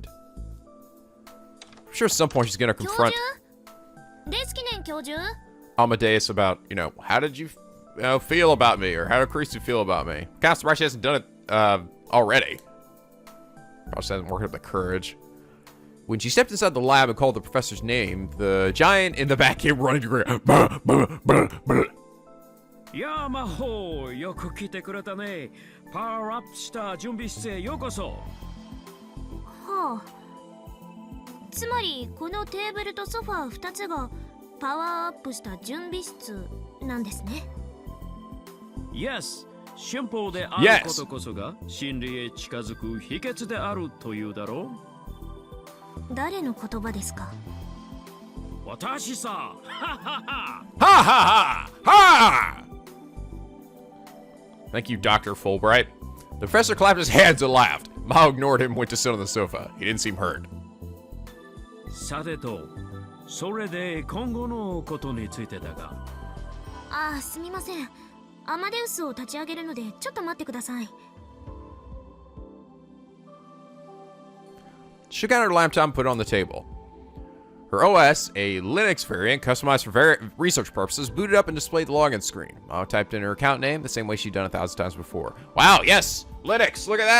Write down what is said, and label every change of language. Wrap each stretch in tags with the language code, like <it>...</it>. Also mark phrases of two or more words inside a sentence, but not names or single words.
<en>I'm sure at some point she's gonna confront Amadeus about, you know, how did you feel about me? Or how did Kurisu feel about me? Kind of surprised she hasn't done it already. Probably just hasn't worked up the courage. When she stepped inside the lab and called the professor's name, the giant in the back came running to her.</en> <ja>やあ Maho、よく来てくれたね.</ja> <en>Power up</en> <ja>した準備室へようこそ. はあ。つまりこのテーブルとソファー2つがパワーアップした準備室なんですね。 Yes, 春歩であることこそが真理へ近づく秘訣であるというだろう。誰の言葉ですか？私さ。ははは。 Ha ha ha! Ha! Thank you, Dr. Fulbright.</ja> <en>The professor clapped his hands and laughed. Maho ignored him and went to sit on the sofa. He didn't seem hurt.</en> <ja>さてと、それで今後のことについてだが。ああ、すみません。アマデウスを立ち上げるのでちょっと待ってください。</ja> <en>She got her laptop and put it on the table. Her OS, a Linux variant customized for research purposes, booted up and displayed the login screen. Maho typed in her account name the same way she'd done 1,000 times before. Wow, yes! Linux! Look at that!</en>